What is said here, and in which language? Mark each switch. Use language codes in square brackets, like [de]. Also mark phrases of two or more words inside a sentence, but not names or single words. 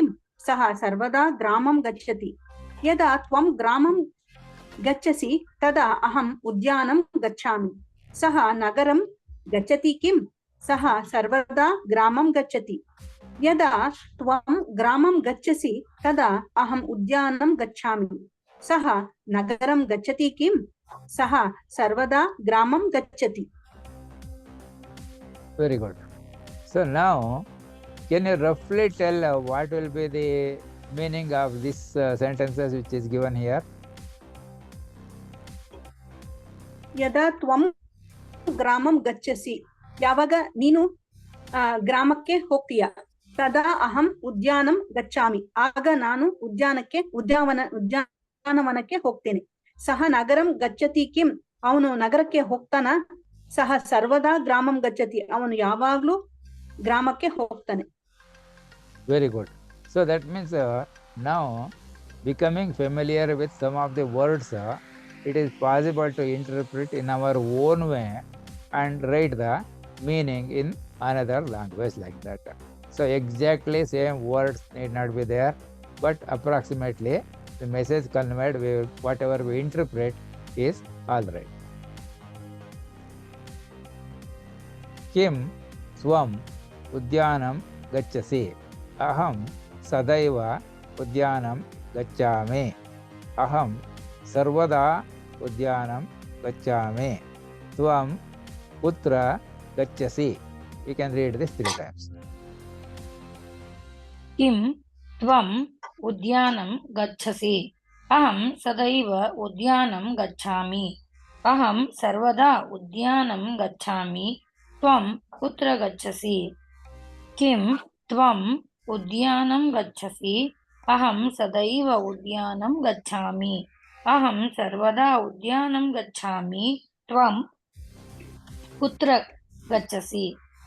[sa] सः सर्वदा ग्रामं गच्छति। यदा त्वं ग्रामं गच्छसि तदा अहम् उद्यानं गच्छामि, सः नगरं गच्छति किं? सः सर्वदा ग्रामं गच्छति। यदा त्वं ग्रामं गच्छसि तदा अहम् उद्यानं गच्छामि, सः नगरं गच्छति किं? सः सर्वदा ग्रामं गच्छति। [en] Very good. So now, can you roughly tell what will be the meaning of these sentences which is given here? [sa] ಯದಾ ತ್ವಂ ಗ್ರಾಮಂ ಗಚ್ಚಸಿ, [kn] ಯಾವಾಗ ನೀನು ಗ್ರಾಮಕ್ಕೆ ಹೋಗ್ತೀಯ, [sa] ತದಾ ಅಹಂ ಉದ್ಯಾನಂ ಗಚ್ಚಾಮಿ, [kn] ಆಗ ನಾನು ಉದ್ಯಾನವನಕ್ಕೆ ಹೋಗ್ತೇನೆ. [sa] ಸಹ ನಗರಂ ಗಚ್ಚತಿ ಕಿಂ, [kn] ಅವನು ನಗರಕ್ಕೆ ಹೋಗ್ತಾನ. [sa] ಸಹ ಸರ್ವದಾ ಗ್ರಾಮಂ ಗಚ್ಚತಿ, [kn] ಅವನು ಯಾವಾಗ್ಲೂ ಗ್ರಾಮಕ್ಕೆ ಹೋಗ್ತಾನೆ. [en] Very good. So that means now becoming familiar with some of the words, it is possible to interpret in our own way and write the meaning in another language like that. So exactly same words need not be there, but approximately the message conveyed, whatever we interpret is all right. [sa] किं स्वं उद्यानं गच्छसि, अहं सदैव उद्यानं गच्छामि, अहं सर्वदा उद्यानं गच्छामि, त्वं कुत्र गच्छसि. [en] You can read this 3 times. [sa] किं त्वम् उद्यानं गच्छसि, अहं सदैव उद्यानं गच्छामि, अहं सर्वदा उद्यानं गच्छामि, त्वं कुत्र गच्छसि? किं त्वम् उद्यानं गच्छसि, अहं सदैव उद्यानं गच्छामि, अहं सर्वदा उद्यानं गच्छामि, त्वं कुत्र गच्छसि?